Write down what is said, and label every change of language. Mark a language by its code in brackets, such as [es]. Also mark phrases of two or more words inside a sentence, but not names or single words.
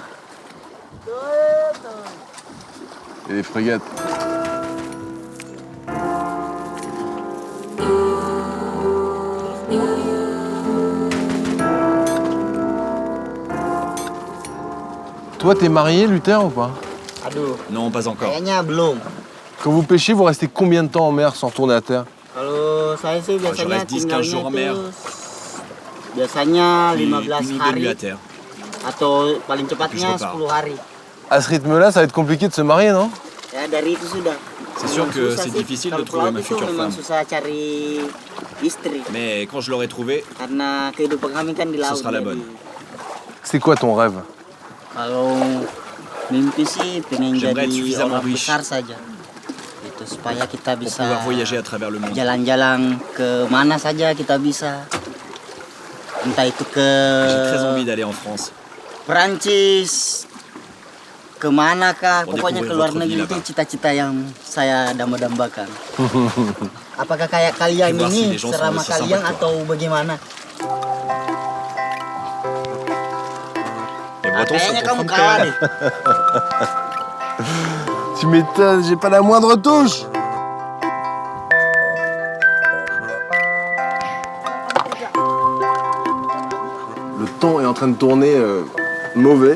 [fr] Et les frégates. Toi, t'es marié, Luther, ou pas? [id] Aduh. [fr] Non, pas encore. [id] Kayaknya belum. [fr] Quand vous pêchez, vous restez combien de temps en mer sans retourner à terre? [id] Kalau saya sih [fr] Je [id] biasanya [fr] reste 10-15 jours en mer. [id] Biasanya [fr] Puis [id] 15 [fr] une ou deux [id] hari [fr] nuits à terre. [id] atau paling [fr] Puis je [id] cepatnya [fr] repars. [id] 10 hari. [fr] À ce rythme-là, ça va être compliqué de se marier, non? [id] Ya dari itu sudah. [fr] C'est sûr [id] Memang [fr] que [id] susah [fr] c'est [id] sih. [fr] difficile de [id] Kalau [fr] trouver [id] pelaut [fr] ma [id] itu [fr] future [id] memang [fr] femme. [id] susah cari istri. [fr] Mais quand je l'aurai trouvée, [id] Karena kehidupan kami kan di laut. [fr] ce sera la [id] jadi. [fr] bonne. C'est quoi ton rêve? [id] Kalau mimpi sih pengen [fr] J'aimerais être [id] jadi [fr] suffisamment [id] orang [fr] riche [id] besar saja. Itu supaya kita [fr] pour [id] bisa [fr] pouvoir voyager à travers le monde. [id] jalan-jalan ke mana saja kita bisa. Entah itu ke [fr] J'ai très envie d'aller en France. [id] Perancis, kemana kah, [fr] Pour [id] pokoknya [fr] découvrir [id] ke luar [fr] votre [id] negeri [fr] vie [id] itu [fr] là-bas. [id] cita-cita yang saya damba-dambakan. Apakah kayak kalian [fr] Puis voir si [id] ini [fr] les gens sont [id] serama [fr] aussi sympas [id] kalian [fr] que toi. [id] atau bagaimana? [fr] Les Bretons sont [id] Kayaknya [fr] ton [id] kamu [fr] fond de [id] kalah [fr] cœur. [id] deh. [fr] Tu m'étonnes, j'ai pas la moindre touche. Le temps est en train de tourner mauvais.